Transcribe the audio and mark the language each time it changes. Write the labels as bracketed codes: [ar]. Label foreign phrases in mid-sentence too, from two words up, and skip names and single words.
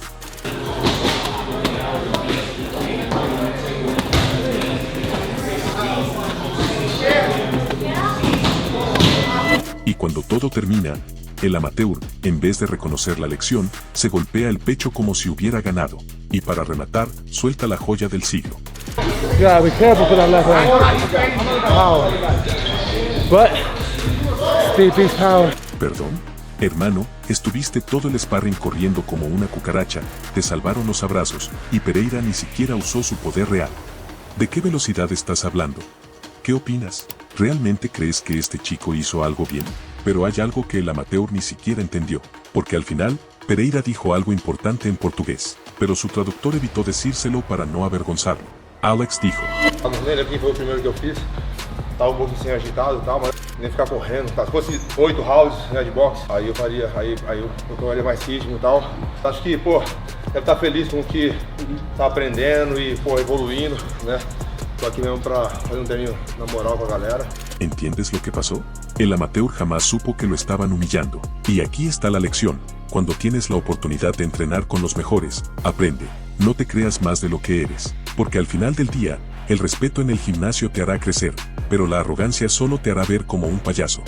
[es] Y cuando todo termina, el amateur, en vez de reconocer la lección, se golpea el pecho como si hubiera ganado. Y para rematar, suelta la joya del siglo. [en] Yeah, be careful for that left hand. Power. But, Steve Peace power. [es] ¿Perdón? Hermano, estuviste todo el sparring corriendo como una cucaracha, te salvaron los abrazos, y Pereira ni siquiera usó su poder real. ¿De qué velocidad estás hablando? ¿Qué opinas? ¿Realmente crees que este chico hizo algo bien? Pero hay algo que el amateur ni siquiera entendió, porque al final, Pereira dijo algo importante en portugués, pero su traductor evitó decírselo para no avergonzarlo. Alex dijo: [pt] aqui foi o primeiro que eu fiz, tava um pouquinho sem agitado e tal, mas nem ficar correndo, tá? Se fosse 8 rounds, né, de boxe, aí eu faria, aí eu tomaria mais ritmo e tal. Acho que, pô, deve estar feliz com o que tá aprendendo e, pô, evoluindo, né? Tô aqui mesmo pra fazer um treino na moral com a galera. [es] ¿Entiendes lo que pasó? El amateur jamás supo que lo estaban humillando. Y aquí está la lección: cuando tienes la oportunidad de entrenar con los mejores, aprende. No te creas más de lo que eres, porque al final del día, el respeto en el gimnasio te hará crecer, pero la arrogancia solo te hará ver como un payaso.